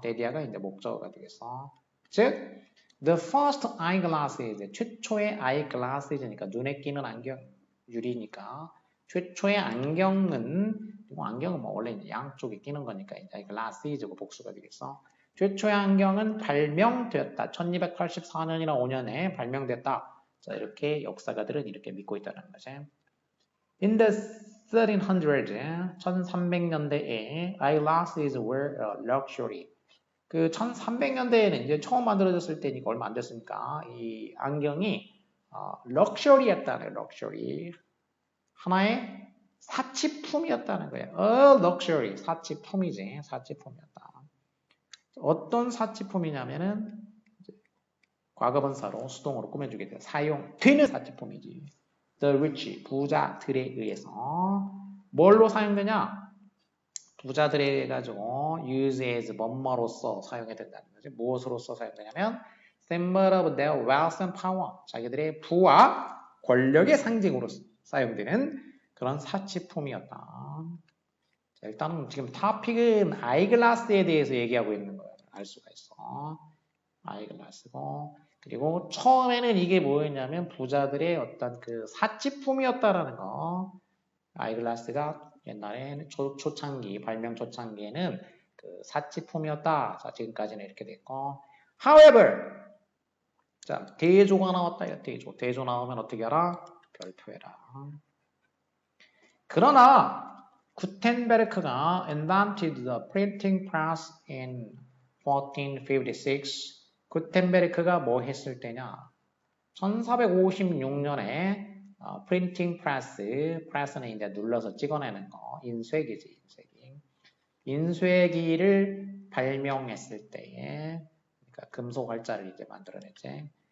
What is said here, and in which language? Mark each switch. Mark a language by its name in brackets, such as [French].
[Korean] 데디아가 이제 목적어가 되겠어. 즉, the first eyeglasses, 최초의 eyeglasses니까 눈에 끼는 안경, 유리니까 최초의 안경은 안경은 뭐 원래 이제 양쪽에 끼는 거니까 이제 eyeglasses고 복수가 되겠어. 최초의 안경은 발명되었다. 1284년이나 5년에 발명됐다. 자, 이렇게 역사가들은 이렇게 믿고 있다는 거지. [English] In the 1300s, 1300년대에 eyeglasses were a luxury. [Korean] 그 1300년대에는 이제 처음 만들어졌을 때니까 얼마 안 됐으니까 이 안경이 럭셔리였다는 거예요. 럭셔리. 하나의 사치품이었다는 거예요. luxury. 사치품이지. 사치품이었다. 어떤 사치품이냐면은 과거분사로 수동으로 꾸며주게 돼요. 사용되는 사치품이지. The rich, 부자들에 의해서 뭘로 사용되냐? 부자들에 의해 가지고 use as 뭐뭐로서 사용이 된다는 거지. 무엇으로서 사용되냐면 symbol of their wealth and power. 자기들의 부와 권력의 상징으로 사용되는 그런 사치품이었다. 자, 일단은 지금 토픽은 아이글라스에 대해서 얘기하고 있는 거예요. 알 수가 있어. 아이글라스고 그리고 처음에는 이게 뭐였냐면 부자들의 어떤 그 사치품이었다라는 거. 아이글라스가 옛날에 초창기 발명 초창기에는 그 사치품이었다. 자, 지금까지는 이렇게 됐고. However, 자 대조가 나왔다. 대조 나오면 어떻게 하라? 별표해라. [English] 그러나 구텐베르크가 invented the printing press in 1456. [Korean] 구텐베르크가 뭐 했을 때냐? 1456년에 프린팅 프레스는 이제 눌러서 찍어내는 거, 인쇄기지, 인쇄기. 인쇄기를 발명했을 때에, 그러니까 금속 활자를 이제 만들어냈지.